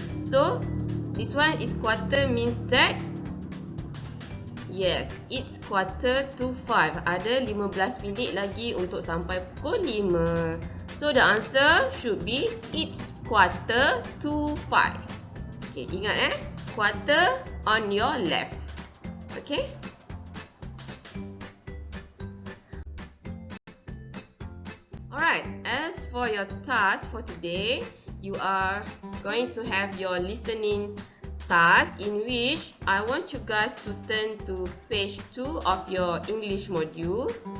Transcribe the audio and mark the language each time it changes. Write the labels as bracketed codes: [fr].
[en] So this one is quarter, means that yes, it's 4:45. [ms] Ada 15 minit lagi untuk sampai pukul 5. [en] So the answer should be it's 4:45. Okay, ingat quarter on your left. Okay? Alright, as for your task for today, you are going to have your listening task in which I want you guys to turn to page 2 of your English module.